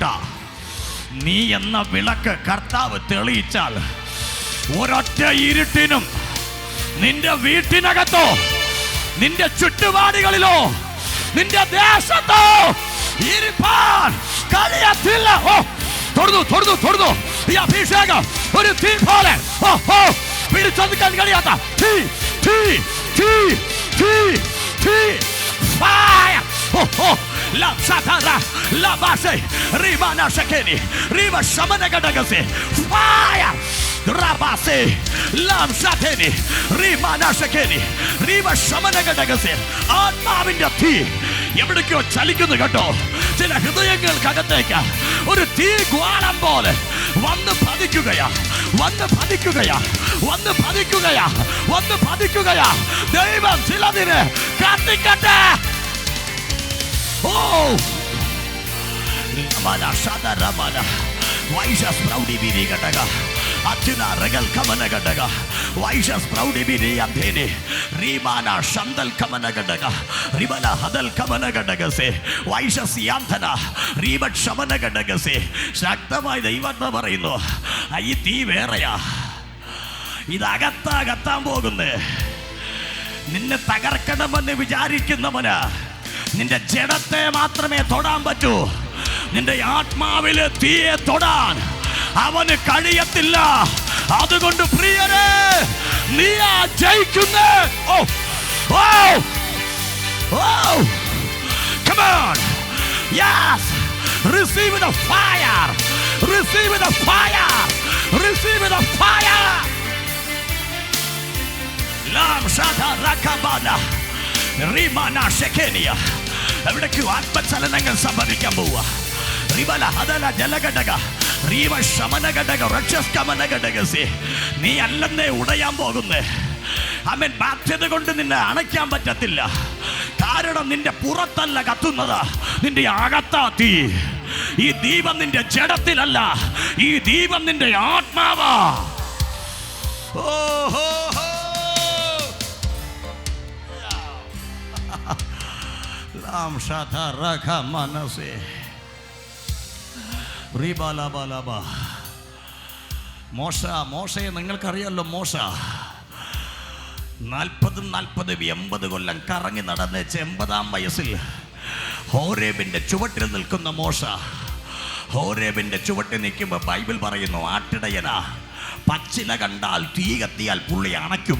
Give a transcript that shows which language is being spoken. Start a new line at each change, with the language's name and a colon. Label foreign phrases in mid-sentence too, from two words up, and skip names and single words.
Malayalam: നീ എന്ന വിളക്ക് കർത്താവ് തെളിയിച്ചാൽ ഒരൊറ്റ ഇരുട്ടിനും നിന്റെ വീട്ടിനകത്തോ, നിന്റെ ചുറ്റുപാടുകളിലോ, നിന്റെ ദേശത്തോ ഇരിപ്പാൻ കഴിയത്തില്ല. ഓ തൊടുന്നു തൊടുന്നു തൊടുന്നു. ഈ അഭിഷേകം ഒരു തീ പോലെ പിടിച്ചൊതുക്കാൻ കഴിയാത്ത തീ തീ തീ തീ തീ ഫയർ. La satara la base rimana shakeni riva shamana gadagase fire rabase lam shateni rimana shakeni riva shamana gadagase. ആത്മാവിന്റെ തീ എവിടേക്കോ ചലിക്കുന്നു കേട്ടോ. ചില ഹൃദയങ്ങൾക്കകത്തേക്ക് ഒരു തീ ഗ്വാളം പോലെ വന്ന് പതിക്കുകയാ, വന്ന് പതിക്കുകയാ, വന്ന് പതിക്കുകയാ, വന്ന് പതിക്കുകയാ. ദൈവം ചിലതിന് കത്തിക്കട്ടെ. Oh! Ramana Shada Ramana Vaishas Proudi Biri Gataga Atina Regal Kamana Gataga Vaishas Proudi Biri Antene Rimana Shandal Kamana Gataga Ribala Hadal Kamana Gataga se Vaishas Yantana Ribat Shamana Gataga se Shaktamai Devata Marino Ayiti Veraya Idagata Gatambogunde നിന്നെ തകർക്കണമെന്ന് വിചാരിക്കുന്നവന് നിന്റെ ജഡത്തെ മാത്രമേ തൊടാൻ പറ്റൂ. നിന്റെ ആത്മാവിലെ തീയെ തൊടാൻ അവന് കഴിയത്തില്ല. അതുകൊണ്ട് പ്രിയരെ, നീ ജയിക്കുന്നേ.
English: ഓ ഓ ഓ come on, yes, receive the fire, receive the fire, receive the fire. lam shata rakabana Rimana Shekenia.
Malayalam: എവിടേക്ക് ആത്മചലനങ്ങൾ സംഭവിക്കാൻ പോവുക. റിബല ഹദല ജലഘടക റീവ ശമനഘടക രക്ഷസ്കമനഘടകസി. നീ അല്ലെന്നേ ഉടയാൻ പോകുന്നേ. ആമേൻ. ബാധ്യത കൊണ്ട് നിന്നെ അണയ്ക്കാൻ പറ്റത്തില്ല. കാരണം നിന്റെ പുറത്തല്ല കത്തുന്നത്, നിന്റെ അകത്താ തീ. ഈ ദീപം നിന്റെ ജഡത്തിലല്ല, ഈ ദീപം നിന്റെ ആത്മാവാ. ഓഹോ lam shata rakha manase ribala balaba. മോശയെ നിങ്ങൾക്കറിയാലോ. മോശ 40 കൊല്ലം കറങ്ങി നടന്ന് 80-ാം വയസ്സിൽ ഹോരേബിന്റെ ചുവട്ടിൽ നിൽക്കുന്ന മോശ. ഹോരേബിന്റെ ചുവട്ടിൽ നിൽക്കുമ്പോൾ ബൈബിൾ പറയുന്നു, ആട്ടിടയനാ പച്ചില കണ്ടാൽ തീ കത്തിയാൽ പുള്ളി അണയ്ക്കും.